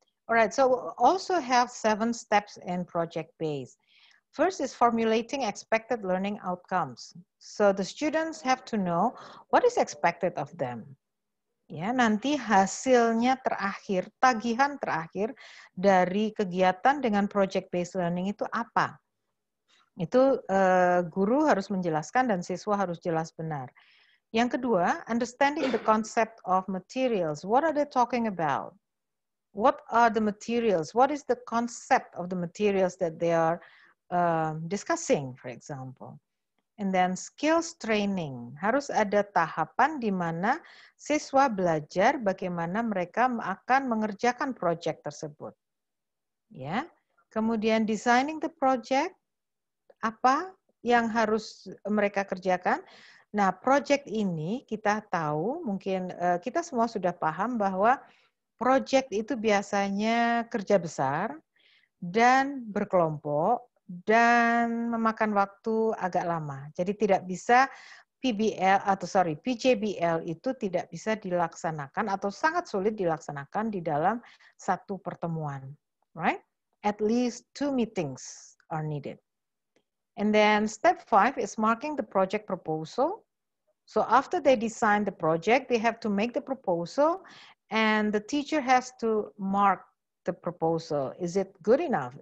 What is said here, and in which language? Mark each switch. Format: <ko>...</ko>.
<en>Alright, so also have 7 steps in project based. First is formulating expected learning outcomes. So the students have to know what is expected of them.</en> <id>Ya, nanti hasilnya terakhir, tagihan terakhir dari kegiatan dengan project based learning itu apa? Itu guru harus menjelaskan dan siswa harus jelas benar. Yang kedua,</id> <en>understanding the concept of materials. What are they talking about? What are the materials? What is the concept of the materials that they are discussing, for example? And then skills training.</en> <id>Harus ada tahapan di mana siswa belajar bagaimana mereka akan mengerjakan proyek tersebut. Ya. Kemudian</id> <en>designing the project.</en> <id>Apa yang harus mereka kerjakan? Nah, project ini kita tahu, mungkin kita semua sudah paham bahwa project itu biasanya kerja besar dan berkelompok dan memakan waktu agak lama. Jadi tidak bisa PJBL itu tidak bisa dilaksanakan atau sangat sulit dilaksanakan di dalam satu pertemuan, right?</id> <en>At least 2 meetings are needed. And then step 5 is marking the project proposal. So after they design the project, they have to make the proposal and the teacher has to mark the proposal. Is it good enough?</en>